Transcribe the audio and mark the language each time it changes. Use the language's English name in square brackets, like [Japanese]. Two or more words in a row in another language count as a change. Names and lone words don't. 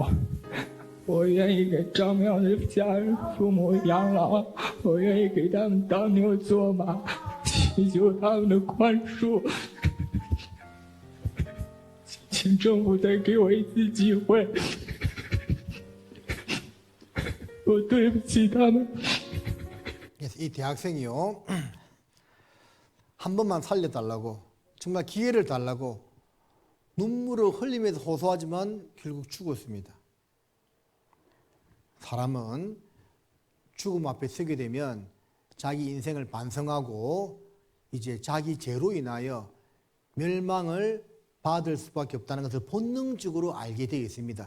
[Chinese] 我愿意给张妙的家人父母养老，我愿意给他们当牛做马，祈求他们的宽恕。请政府再给我一次机会，我对不起他们。 [Korean] 이 대학생이요, 한 번만 살려달라고, 정말 기회를 달라고 눈물을 흘리면서 호소하지만 결국 죽었습니다. 사람은 죽음 앞에 서게 되면 자기 인생을 반성하고 이제 자기 죄로 인하여 멸망을 받을 수밖에 없다는 것을 본능적으로 알게 되어 있습니다.